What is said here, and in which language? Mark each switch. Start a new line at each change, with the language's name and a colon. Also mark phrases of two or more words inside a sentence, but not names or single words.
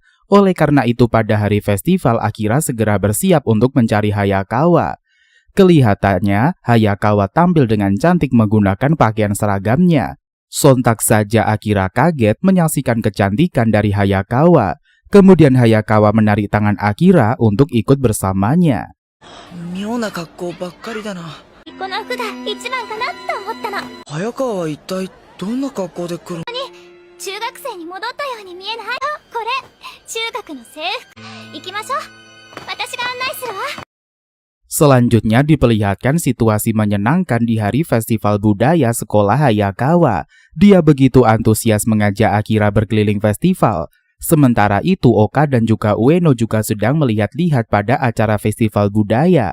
Indonesian: Oleh karena itu pada hari festival Akira segera bersiap untuk mencari Hayakawa. Kelihatannya Hayakawa tampil dengan cantik menggunakan pakaian seragamnya. Sontak saja Akira kaget menyaksikan kecantikan dari Hayakawa. Kemudian Hayakawa menarik tangan Akira untuk ikut bersamanya.
Japanese: 妙な格好ばっかりだな。この服が一番かなと思ったの。早川は一体どんな格好で来るの？中学生に戻ったように見えない？これ中学の制服。行きましょう。私が案内するわ。
Indonesian: Selanjutnya diperlihatkan situasi menyenangkan di hari festival budaya sekolah Hayakawa. Dia begitu antusias mengajak Akira berkeliling festival. Sementara itu Oka dan juga Ueno juga sedang melihat-lihat pada acara festival budaya.